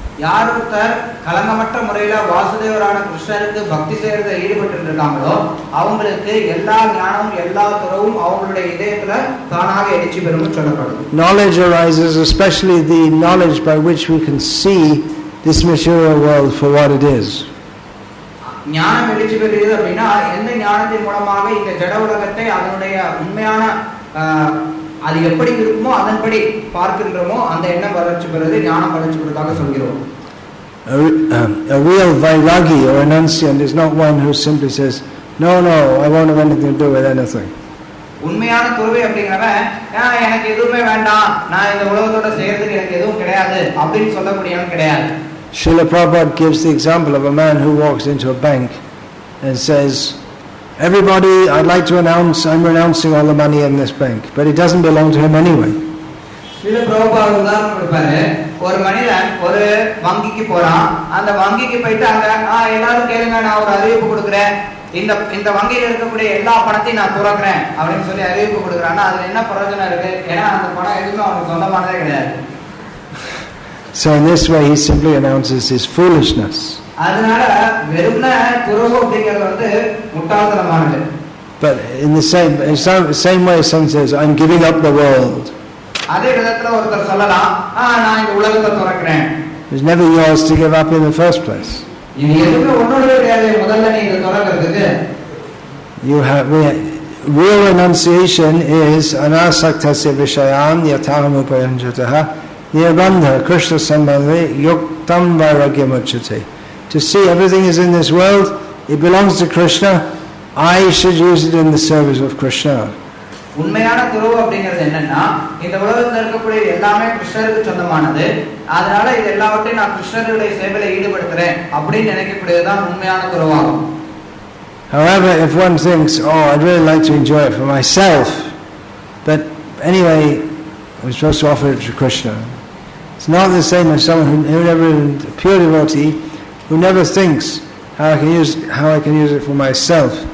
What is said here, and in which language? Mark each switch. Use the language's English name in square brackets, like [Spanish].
[Tamil] யார் ஒருத்தர் கலங்கமற்ற முறையில வாசுதேவரான கிருஷ்ணருக்கு பக்தி செய்யறதை ஈடுபட்டு இருக்காங்களோ அவங்களுக்கு எல்லா ஞானமும் எல்லா துறவும் அவங்களுடைய இதயத்துல தானாக எழுச்சி பெறும் சொல்லப்படுது. [English] Knowledge arises, especially the knowledge by which we can see this material world for what it is. [Tamil] ஞானம் எழுச்சி பெறுகிறது அப்படின்னா எந்த ஞானத்தின் மூலமாக இந்த ஜட உலகத்தை அதனுடைய உண்மையான அது எப்படி இருக்குமோ அதன்படி பார்க்கின்றோமோ அந்த எண்ணம் வளர்ச்சி பெறுவது ஞானம் வளர்ச்சி பெறுவதாக சொல்கிறோம். [English] A real vairagi or renunciant is not one who simply says, no, I won't have anything to do with anything. [Tamil] உண்மையான துறவி அப்படிங்கிறவன் எனக்கு எதுவுமே வேண்டாம், நான் இந்த உலகத்தோட சேர்றதுக்கு எனக்கு எதுவும் கிடையாது அப்படின்னு சொல்லக்கூடியவன் கிடையாது. [English] Srila Prabhupada gives the example of a man who walks into a bank and says, everybody, I'd like to announce, I'm renouncing all the money in this bank, but it doesn't belong to him anyway. [Tamil] Srila Prabhupada உதாரணம் கொடுப்பாரு, ஒரு மனிதன் ஒரு வங்கிக்கு போறான், அந்த வங்கிக்கு போயிட்டு அங்க எல்லாரும் கேளுங்க, நான் ஒரு அறிவிப்பு கொடுக்குறேன், இந்த இந்த வங்கியில் இருக்கக்கூடிய எல்லா பணத்தையும் நான் துறக்கிறேன் அப்படின்னு சொல்லி அறிவிப்பு கொடுக்குறான்னா அதுல என்ன பிரயோஜனம் இருக்கு? ஏன்னா அந்த பணம் எதுவும் அவனுக்கு சொந்தமானதே கிடையாது. [English] So in this way he simply announces his foolishness. [Tamil] அதனால வெறும்ன துறவு அப்படிங்கிறது வந்து முட்டாள்தனமானது. [English] But in the same way someone says, I'm giving up the world. [Tamil] அதே விதத்துல ஒருத்தர் சொல்லலாம், நான் இந்த உலகத்தை துறக்கிறேன். [English] It's never yours to give up in the first place. [Tamil] இது எதுவுமே உன்னோடவே கிடையாது, முதல்ல நீ இதை துறக்கிறதுக்கு. [English] Real renunciation is [Sanskrit] anasaktasya vishayan yataham upayanjataha nirabandha krishna sambandhe yuktam vairagyam uchate. [English] To see everything is in this world, it belongs to Krishna, I should use it in the service of Krishna. [Tamil] உண்மையான துறவு அப்படிங்கிறது என்னன்னா, இந்த உலகத்தில் இருக்கக்கூடிய எல்லாமே கிருஷ்ணருக்கு சொந்தமானது, அதனால இது எல்லாவற்றையும் நான் கிருஷ்ணருடைய சேவையில ஈடுபடுத்துறேன் அப்படின்னு நினைக்கக்கூடியதுதான் உண்மையான துறவாகும். [English] However, if one thinks, I'd really like to enjoy it for myself, but anyway, we're supposed to offer it to Krishna. It's not the same as someone who never, a pure devotee, who never thinks how I can use it for myself.